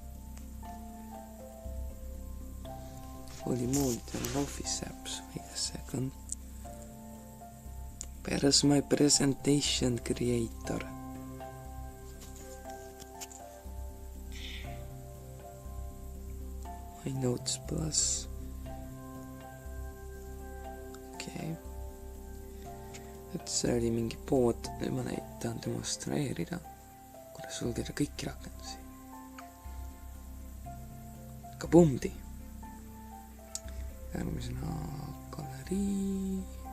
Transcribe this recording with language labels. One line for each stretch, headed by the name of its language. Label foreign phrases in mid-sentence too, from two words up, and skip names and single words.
English: Holy moly, there are Office apps. Wait a second. Where's my presentation creator? My Notes Plus.
Estonian: Okei. Et see oli mingi pood, nüüd ma tahan demonstreerida, kuidas sulgeda kõiki rakendusi. Kabumdi! Järgmisena galerii.